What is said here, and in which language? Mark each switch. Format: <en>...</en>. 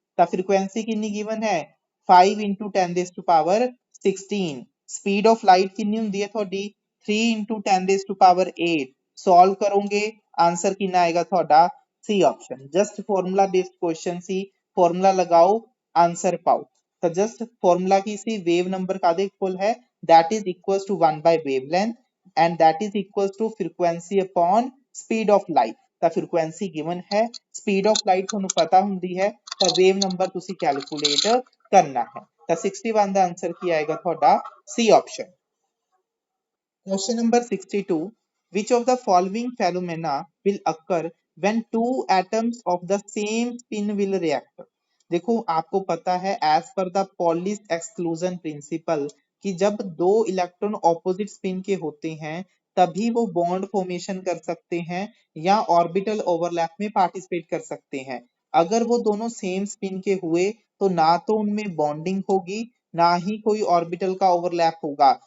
<pa>ਤਾਂ ਫ੍ਰੀਕੁਐਂਸੀ ਕਿੰਨੀ ਗਿਵਨ ਹੈ 5 into 10 raised to power 16, speed of light ਕਿੰਨੀ ਹੁੰਦੀ ਹੈ ਤੁਹਾਡੀ 3 into 10 raised to power 8। Solve ਕਰੋਗੇ ਆंसर ਕਿੰਨਾ ਆਏਗਾ ਤੁਹਾਡਾ ਸੀ option. Just formula based question ਸੀ, ਫਾਰਮੂਲਾ</pa> <hi>लगाओ आंसर पाओ। तो जस्ट फॉर्मूला की सी वेव नंबर कादे इक्वल है that is equals to 1 bye wavelength and that is equals to frequency upon speed of light.</hi> <pa>ਤਾਂ ਫ੍ਰੀਕੁਐਂਸੀ ਗਿਵਨ ਹੈ, ਸਪੀਡ ਆਫ ਲਾਈਟ ਤੁਹਾਨੂੰ ਪਤਾ ਹੁੰਦੀ ਹੈ, ਤਾਂ ਵੇਵ ਨੰਬਰ ਤੁਸੀਂ ਕੈਲਕੂਲੇਟ ਕਰਨਾ ਹੈ। ਤਾਂ 61 ਦਾ ਆਨਸਰ ਕੀ ਆਏਗਾ ਤੁਹਾਡਾ ਸੀ option.</pa> <en>Question number 62. Which of the following phenomena will occur when two atoms of the same spin will react?</en> <hi>देखो आपको पता है as per the polish exclusion principle कि जब दो इलेक्ट्रॉन ऑपोजिट स्पिन के होते हैं तभी वो बॉन्ड फॉर्मेशन कर सकते हैं या ऑर्बिटल ओवरलैप में पार्टिसिपेट कर सकते हैं। अगर वो दोनों सेम स्पिन के हुए तो ना तो उनमें बॉन्डिंग होगी ना ही कोई ऑर्बिटल का ओवरलैप होगा।</hi>